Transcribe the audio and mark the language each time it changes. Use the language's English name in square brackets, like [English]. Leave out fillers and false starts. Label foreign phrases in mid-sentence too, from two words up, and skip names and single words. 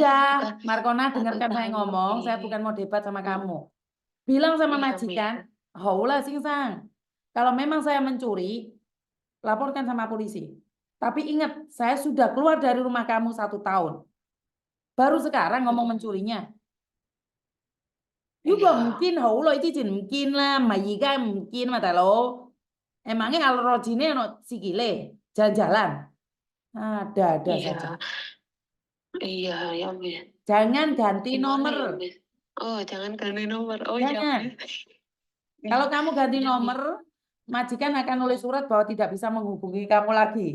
[Indonesian] udah, Markona dengarkan saya ngomong, saya bukan mau debat sama kamu. Bilang sama majikan, haulah Sing Sang. Kalau memang saya mencuri, laporkan sama polisi. Tapi ingat, saya sudah keluar dari rumah kamu 1 tahun. Baru sekarang ngomong mencurinya. [Cantonese] 如果唔見好耐之前唔見啦，唔係而家唔見嘛，大佬。 [Indonesian] Emangnya kalau [Javanese] rojine ono sikile jalan-jalan. [Indonesian] Ada saja. Iya, ya, Miss. Jangan ganti Gimana ya, nomor. Miss? Oh, jangan ganti nomor. Oh, iya, Jangan. Miss. Kalau kamu ganti Iya, Miss. nomor, majikan akan nulis surat bahwa tidak bisa menghubungi kamu lagi.